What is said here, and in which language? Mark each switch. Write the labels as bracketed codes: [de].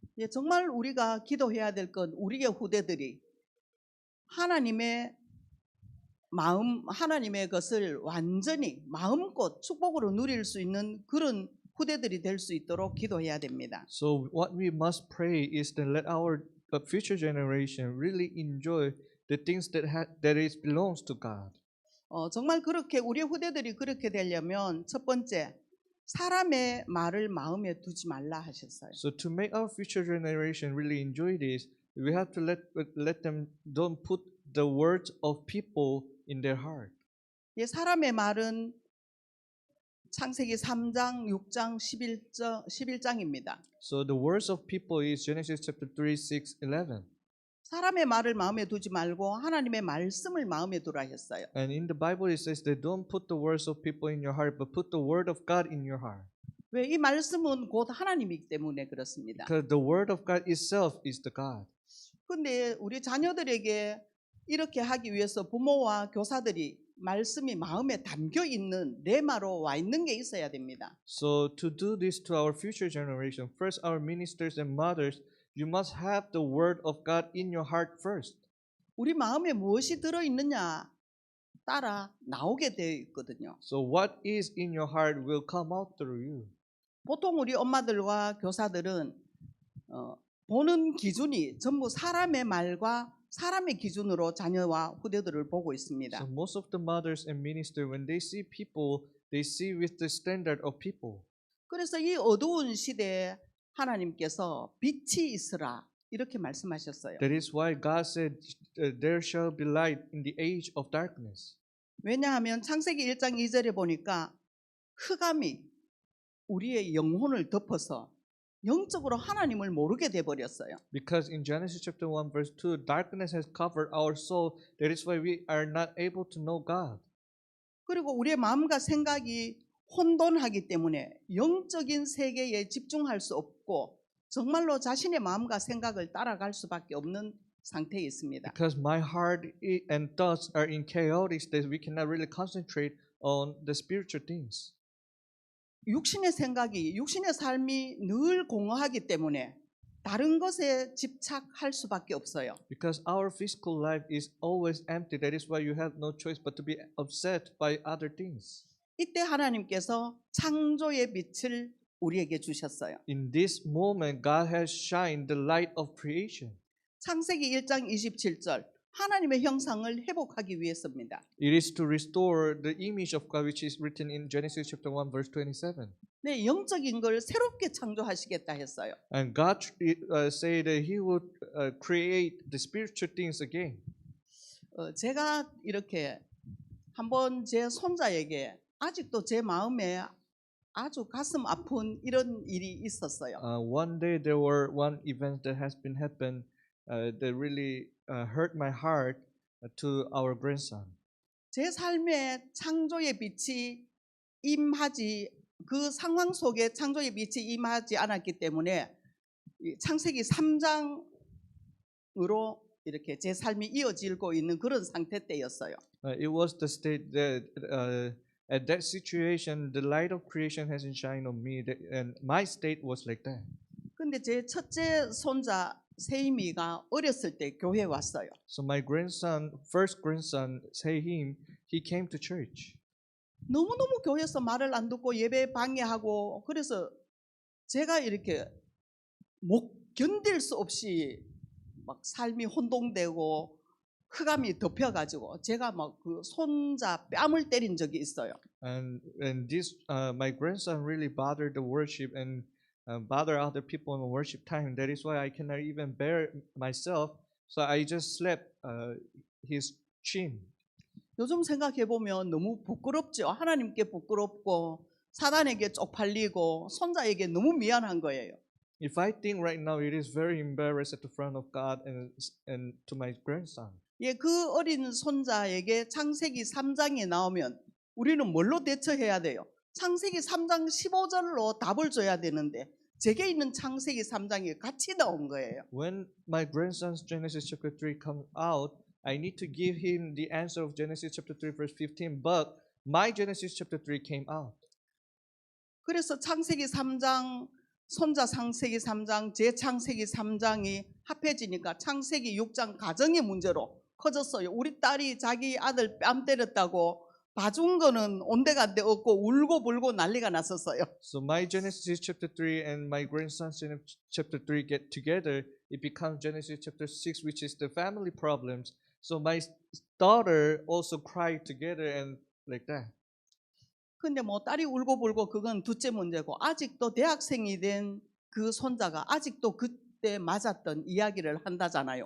[ko] 예, 정말 우리가 기도해야 될 건 우리의 후대들이 하나님의 마음, 하나님의 것을 완전히 마음껏 축복으로 누릴 수 있는 그런 후대들이 될 수 있도록 기도해야 됩니다. [en] So what we must pray is to let our future generation really enjoy the things that is belongs to God. [ko] 정말 그렇게 우리의 후대들이 그렇게 되려면 첫 번째 사람의 말을 마음에 두지 말라 하셨어요. [en] So to make our future generation really enjoy this, we have to let them don't put the words of people in their heart. [ko] 예, 사람의 말은 창세기 3장, 6장, 11장입니다. [en] So the words of people is Genesis chapter 3, 6, 11. [ko] 사람의 말을 마음에 두지 말고 하나님의 말씀을 마음에 두라 했어요. [en] And in the Bible it says that don't put the words of people in your heart, but put the word of God in your heart. [ko] 왜 이 말씀은 곧 하나님이기 때문에 그렇습니다. [en] Because the word of God itself is the God. [ko] 근데 우리 자녀들에게 이렇게 하기 위해서 부모와 교사들이 말씀이 마음에 담겨 있는 레마로 와 있는 게 있어야 됩니다. [en] So to do this to our future generation, first our ministers and mothers, you must have the word of God in your heart first. [ko] 우리 마음에 무엇이 들어 있느냐 따라 나오게 되어 있거든요. [en] So what is in your heart will come out through you. [ko] 보통 우리 엄마들과 교사들은 보는 기준이 전부 사람의 말과 사람의 기준으로 자녀와 후대들을 보고 있습니다. [en] So most of the mothers and ministers, when they see people, they see with the standard of people. [ko] 그래서 이 어두운 시대에 하나님께서 빛이 있으라 이렇게 말씀하셨어요. [en] That is why God said, there shall be light in the age of darkness. [ko] 왜냐하면 창세기 1장 2절에 보니까 흑암이 우리의 영혼을 덮어서 영적으로 하나님을 모르게 돼 버렸어요. [en] Because in Genesis chapter 1 verse 2, darkness has covered our soul. That is why we are not able to know God. [ko] 그리고 우리의 마음과 생각이 혼돈하기 때문에 영적인 세계에 집중할 수 없고 정말로 자신의 마음과 생각을 따라갈 수밖에 없는 상태에 있습니다. [en] Because my heart and thoughts are in chaotic state, we cannot really concentrate on the spiritual things. [ko] 육신의 생각이, 육신의 삶이 늘 공허하기 때문에 다른 것에 집착할 수밖에 없어요. [en] Because our physical life is always empty. That is why you have no choice but to be upset by other things. [ko] 이때 하나님께서 창조의 빛을 우리에게 주셨어요. [en] In this moment, God has shined the light of creation. [ko] 창세기 1장 27절 하나님의 형상을 회복하기 위해서입니다. [en] It is to restore the image of God, which is written in Genesis chapter 1 verse 27. [ko] 네, 영적인 걸 새롭게 창조하시겠다 했어요. [en] And God said that He would create the spiritual things again. [ko] 제가 이렇게 한번 제 손자에게 아직도 제 마음에 아주 가슴 아픈 이런 일이 있었어요. [en] One day there were one event that has been happened that really hurt my heart to our grandson. [ko] 제 삶에 창조의 빛이 임하지 그 상황 속에 창조의 빛이 임하지 않았기 때문에 창세기 3장으로 이렇게 제 삶이 이어지고 있는 그런 상태 때였어요. [en] It was the state that at that situation the light of creation hasn't shined on me, and my state was like that. [ko] 근데 제 첫째 손자 세임이가 어렸을 때 교회에 왔어요. [en] So my grandson, first grandson, Sehim, he came to church. [ko] 너무너무 교회에서 말을 안 듣고 예배 방해하고 그래서 제가 이렇게 못 견딜 수 없이 막 삶이 혼동되고 흑암이 덮여가지고 제가 막 그 손자 뺨을 때린 적이 있어요. [en] And this my grandson really bothered the worship and bother other people in the worship time. That is why I cannot even bear myself. So I just slapped his chin. [ko] 요즘 생각해 보면 너무 부끄럽죠. 하나님께 부끄럽고 사단에게 쪽팔리고 손자에게 너무 미안한 거예요. [en] If I think right now, it is very embarrassed at the front of God and to my grandson. [ko] 예, 그 어린 손자에게 창세기 3장에 나오면 우리는 뭘로 대처해야 돼요? 창세기 3장 15절로 답을 줘야 되는데 제게 있는 창세기 3장이 같이 나온 거예요. [en] When my grandson's Genesis chapter 3 comes out, I need to give him the answer of Genesis chapter 3 verse 15, but my Genesis chapter 3 came out. [ko] 그래서 창세기 3장, 손자 창세기 3장, 제 창세기 3장이 합해지니까 창세기 6장 가정의 문제로 커졌어요. 우리 딸이 자기 아들 뺨 때렸다고 봐준 거는 온데간데 없고 울고 불고 난리가 났었어요. [en] So my Genesis chapter 3 and my grandson's chapter 3 get together, it becomes Genesis chapter 6, which is the family problems. So my daughter also cried together and like that. [ko] 근데 뭐 딸이 울고 불고 그건 둘째 문제고 아직도 대학생이 된 그 손자가 아직도 그때 맞았던 이야기를 한다잖아요.